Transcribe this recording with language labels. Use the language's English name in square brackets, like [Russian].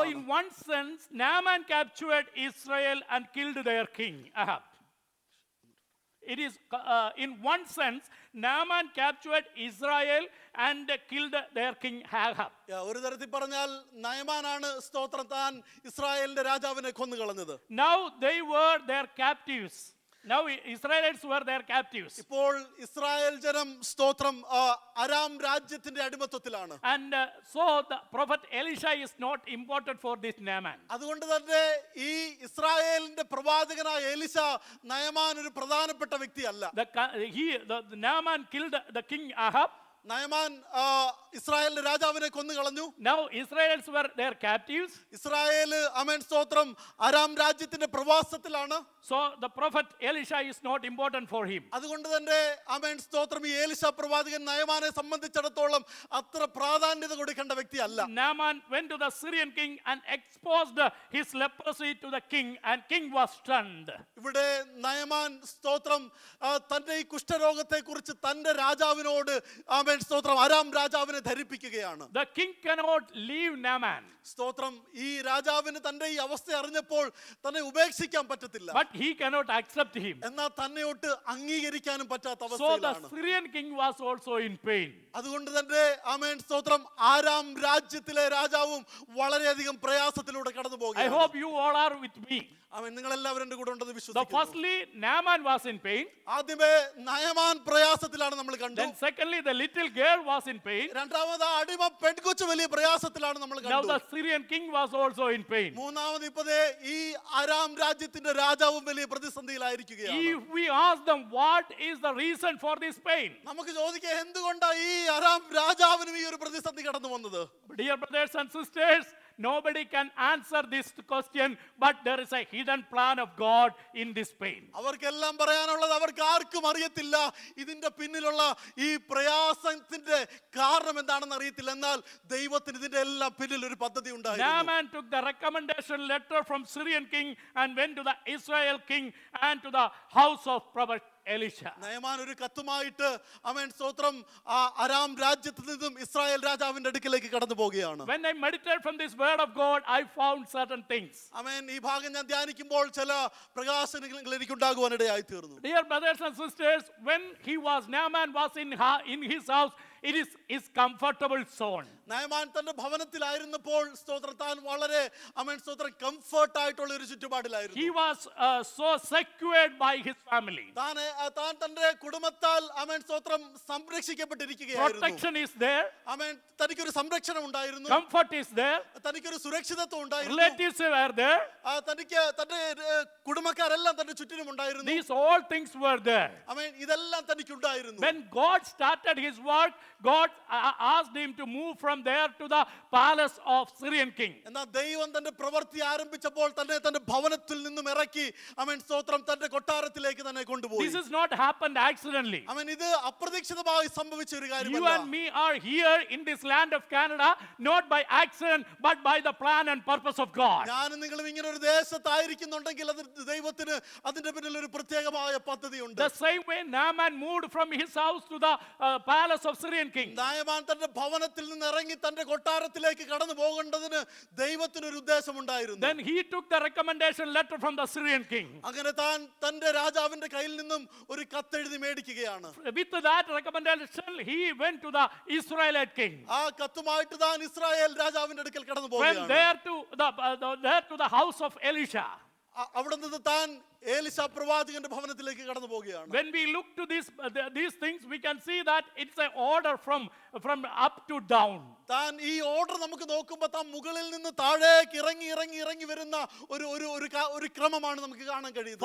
[English] So in one sense, Naaman captured Israel and killed their king Ahab. It is in one sense, Naaman captured Israel and killed their king Ahab. [Malayalam] ഒരു തരത്തിൽ പറഞ്ഞാൽ നയമാനാണ് സ്തോത്രം താൻ ഇസ്രായേലിന്റെ രാജാവിനെ കൊന്നുകളഞ്ഞത്. [English] Now they were their captives. Now Israelites were their captives. [Malayalam] ഇപ്പോൾ Israel ജനം സ്തോത്രം അരാം രാജ്യത്തിന്റെ അടിമത്തത്തിലാണ്. [English] And so the prophet Elisha is not important for this Naaman. [Malayalam] അതുകൊണ്ട് തന്നെ ഈ ഇസ്രായേലിന്റെ പ്രവാചകനായ എലിശ നയമാൻ ഒരു പ്രധാനപ്പെട്ട വ്യക്തിയല്ല. [English] The Naaman killed the king Ahab. [Malayalam] Naaman ഇസ്രായേലിന്റെ രാജാവിനെ കൊന്നു കളഞ്ഞു. [English] Now Israelites were their captives. [Malayalam] Israel ആമേൻ സ്തോത്രം അരാം രാജ്യത്തിന്റെ പ്രവാസത്തിലാണ്. [English] So the prophet Elisha is not important for him. [Malayalam] അതുകൊണ്ട് തന്നെ ആമേൻ സ്തോത്രം ഈ എലീശ പ്രവാചകൻ നയമാനെ സംബന്ധിച്ചിടത്തോളം അത്ര പ്രാധാന്യത കൊടുക്കേണ്ട വ്യക്തിയല്ല. [English] Naaman went to the Syrian king and exposed his leprosy to the king, and king was stunned. [Malayalam] ഇവിടെ നയമാൻ സ്തോത്രം തന്റെ ഈ കുഷ്ഠരോഗത്തെ കുറിച്ച് തന്റെ രാജാവിനോട് ആമേൻ സ്തോത്രം അരാം രാജാവിനെ ധരിപ്പിക്കുകയാണ്. [English] The king cannot leave Naaman. [Malayalam] സ്തോത്രം ഈ രാജാവിന് തന്റെ ഈ അവസ്ഥ അറിഞ്ഞപ്പോൾ തന്നെ ഉപേക്ഷിക്കാൻ പറ്റത്തില്ല. [English] But he cannot accept him. [Malayalam] എന്നാൽ തന്നെയൊട്ട് അംഗീകരിക്കാനും പറ്റാത്ത [English] So the [Malayalam] അവസ്ഥയിലാണ്. [English] Syrian king was also in pain. [Malayalam] അതുകൊണ്ട് തന്നെ ആമേൻ സ്തോത്രം ആരാം രാജ്യത്തിലെ രാജാവും വളരെയധികം പ്രയാസത്തിലൂടെ കടന്നു [English] I [Malayalam] പോകുകയാണ്. [English] hope you all are with me. [Malayalam] ആമേൻ നിങ്ങൾ എല്ലാവരും എൻ്റെ കൂടെ ഉണ്ടെന്ന് [English] So [Malayalam] വിശ്വസിക്കുന്നു. [English] firstly, Naaman was in pain. [Malayalam] ആദ്യമേ നയമാൻ പ്രയാസത്തിലാണ് നമ്മൾ കണ്ടു. [English] Then secondly, the little girl was in pain. [Malayalam] രണ്ടാമത് ആ അടിമ പെൺകൊച്ചു വലിയ പ്രയാസത്തിലാണ് നമ്മൾ [English] Now [Malayalam] കണ്ടു. [English] the Syrian king was also in pain. [Malayalam] മൂന്നാമത് ഇപ്പതേ ഈ ആരാം രാജ്യത്തിന്റെ രാജാവും വലിയ പ്രതിസന്ധിയിലായിരിക്കുകയാണ്. [English] If we ask them what is the reason for this pain, [Malayalam] നമുക്ക് ചോദിക്കാം എന്തുകൊണ്ടാണ് ഈ ആരാം രാജാവിനും ഈ ഒരു പ്രതിസന്ധി കടന്നു വന്നത്? [English] dear brothers and sisters, nobody can answer this question, but there is a hidden plan of God in this pain. [Malayalam] അവർക്കെല്ലാം പറയാനുള്ളത് അവർക്ക് ആർക്കും അറിയത്തില്ല ഇതിന്റെ പിന്നിലുള്ള ഈ പ്രയാസത്തിന്റെ കാരണം എന്താണെന്ന് അറിയത്തില്ല. എന്നാൽ ദൈവത്തിന് ഇതിന്റെ എല്ലാം പിന്നിൽ ഒരു പദ്ധതി ഉണ്ടായിരുന്നു. [English] Naaman took the recommendation letter from Syrian king and went to the Israel king and to the house of prophet Elisha. [Malayalam] Naaman ഒരു കത്തുമായിട്ട് ആമേൻ സ്തോത്രം അരാം രാജ്യത്ത് നിന്നും ഇസ്രായേൽ രാജാവിന്റെ അടുക്കിലേക്ക് കടന്നു പോവുകയാണ്. [English] When I meditate from this word of God, I found certain things. [Malayalam] ആമേൻ ഈ ഭാഗം ഞാൻ ധ്യാനിക്കുമ്പോൾ ചില പ്രകാശനങ്ങൾ എനിക്കുണ്ടാകുവാൻ ഇടയായി തീർന്നു. [English] Dear brothers and sisters, when Naaman was in his house, it is his comfortable zone. [Malayalam] Naaman തന്റെ ഭവനത്തിലായിരുന്നപ്പോൾ സ്തോത്രം താൻ വളരെ ആമേൻ സ്തോത്രം കംഫർട്ട് ആയിട്ടുള്ള ഒരു ചുറ്റുപാടിലായിരുന്നു. [English] He was so secured by his family. [Malayalam] താൻ തന്റെ കുടുംബത്താൽ ആമേൻ സ്തോത്രം സംരക്ഷിക്കപ്പെട്ടിരിക്കുകയായിരുന്നു. [English] Protection is there. [Malayalam] ആമേൻ തനിക്കൊരു സംരക്ഷണം ഉണ്ടായിരുന്നു. [English] Comfort is there. [Malayalam] തനിക്കൊരു സുരക്ഷിതത്വം ഉണ്ടായിരുന്നു. [English] Relatives were there. [Malayalam] തനിക്ക് തന്റെ കുടുംബക്കാരെല്ലാം തന്റെ ചുറ്റിനും ഉണ്ടായിരുന്നു. [English] These all things were there. [Malayalam] ആമേൻ ഇതെല്ലാം തനിക്കുണ്ടായിരുന്നു. [English] When God started his work, God asked him to move from there to the palace of Syrian king. [Malayalam] എന്നാൽ ദൈവം തന്റെ പ്രവൃത്തി ആരംഭിച്ചപ്പോൾ തന്നെ തന്റെ ഭവനത്തിൽ നിന്നും ഇറക്കി ആമേൻ സ്തോത്രം തന്റെ കൊട്ടാരത്തിലേക്ക് തന്നെ കൊണ്ടുപോയി. [English] This is not happened accidentally. [Malayalam] ആമേൻ ഇത് അപ്രതീക്ഷിതമായി സംഭവിച്ച ഒരു [English] You [Malayalam] കാര്യമല്ല. [English] and me are here in this land of Canada not by accident but by the plan and purpose of God. [Malayalam] ഞാനും നിങ്ങളും ഇങ്ങനെ ഒരു ദേശത്തായിരിക്കുന്നുണ്ടെങ്കിൽ അത് ദൈവത്തിന് അതിന്റെ പിന്നിൽ ഒരു പ്രത്യേകമായ പദ്ധതിയുണ്ട്. [English] The same way Naaman moved from his house to the palace of Syrian king. [Malayalam] Naaman തന്റെ ഭവനത്തിൽ നിന്ന് ഇറങ്ങി തന്റെ കൊട്ടാരത്തിലേക്ക് കടന്നു പോകേണ്ടതിന് ദൈവത്തിന് ഒരു ഉദ്ദേശമുണ്ടായിരുന്നു. [English] Then he took the recommendation letter from the Syrian king. [Malayalam] അങ്ങനെ താൻ തന്റെ രാജാവിന്റെ കയ്യിൽ നിന്നും ഒരു കത്തെഴുതി മേടിക്കുകയാണ്. [English] With that recommendation, he went to the Israelite king. [Malayalam] ആ കത്തുമായിട്ട് താൻ ഇസ്രായേൽ രാജാവിന്റെ അടുക്കൽ കടന്നു [English] From [Malayalam] പോവുകയാണ്. [English] there to the house of Elisha. [Malayalam] അവിടെ നിന്ന് താൻ ഏലിശ പ്രവാചകന്റെ ഭവനത്തിലേക്ക് കടന്നു പോവുകയാണ്. [English] When we look to these things, we can see that it's an order from up to down. [Malayalam] താൻ ഈ ഓർഡർ നമുക്ക് നോക്കുമ്പോൾ താൻ മുകളിൽ നിന്ന് താഴേക്ക് ഇറങ്ങി വരുന്ന ഒരു ക്രമമാണ് നമുക്ക് കാണാൻ കഴിയുന്നത്.